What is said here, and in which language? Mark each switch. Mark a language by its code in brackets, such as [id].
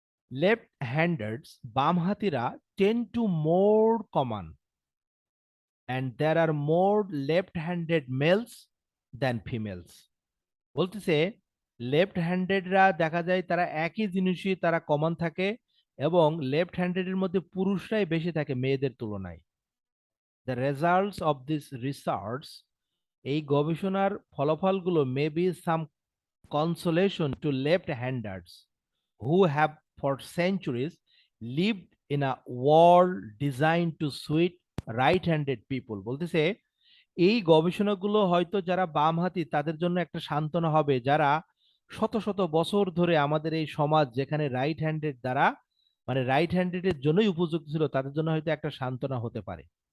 [en] Left-handers, [bn] বামহাতিরা, [en] tend to more common, and there are more left-handed males than females. [bn] বলতেছে left হ্যান্ডেডরা দেখা যায় তারা একই জিনিসই তারা কমন থাকে, এবং লেফট হ্যান্ডেডের মধ্যে পুরুষরাই বেশি থাকে মেয়েদের তুলনায়। [en] the results of this research, [bn] এই গবেষণার ফলাফলগুলো [en] May be some consolation to left-handers who have for centuries lived in a world designed to suit right-handed people. [bn] বলতেছে এই গবেষণাগুলো হয়তো যারা বামহাতি তাদের জন্য একটা সান্ত্বনা হবে, যারা শত শত বছর ধরে আমাদের এই সমাজ যেখানে রাইট হ্যান্ডেড দ্বারা মানে রাইট হ্যান্ডেডের জন্যই উপযুক্ত ছিল, তাদের জন্য হয়তো একটা সান্ত্বনা হতে পারে।